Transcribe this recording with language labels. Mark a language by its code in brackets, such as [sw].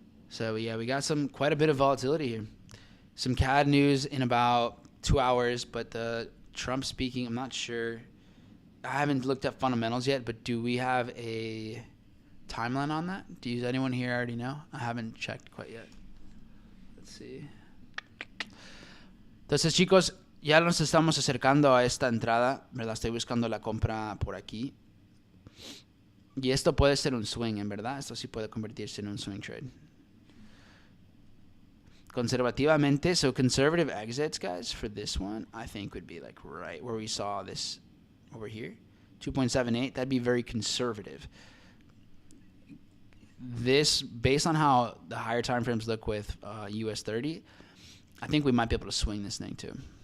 [en] So yeah, we got quite a bit of volatility here. some CAD news in about 2 hours, but the Trump speaking, I'm not sure. I haven't looked at fundamentals yet, but do we have a timeline on that? Does anyone here already know? I haven't checked quite yet. Let's see. [es] Entonces, chicos, ya nos estamos acercando a esta entrada, ¿verdad? Estoy buscando la compra por aquí. Y esto puede ser un swing, en verdad. Esto sí puede convertirse en un swing trade. Conservativamente, [en] so conservative exits, guys, for this one, I think would be like right where we saw this over here. 2.78, that'd be very conservative. This, based on how the higher time frames look with US 30, I think we might be able to swing this thing too.